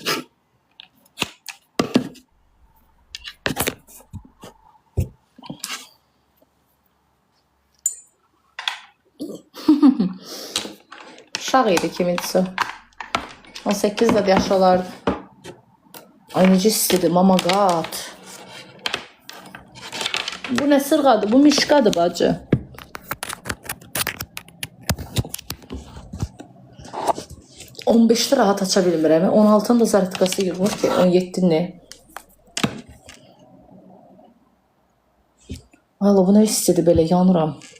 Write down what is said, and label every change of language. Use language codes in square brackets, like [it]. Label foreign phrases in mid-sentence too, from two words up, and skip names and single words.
[az] Uşaq idi kiminsə. 18 də yaş olardı. Ay necə istedim, [en] oh my god. [az] Bu nə sırğadır? Bu mişqadır bacı. $15 rahat aça bilmirəm. 16'nın da zaratkası yığmır ki. 17 ne? Allah, bu nə istedi belə, yanıram.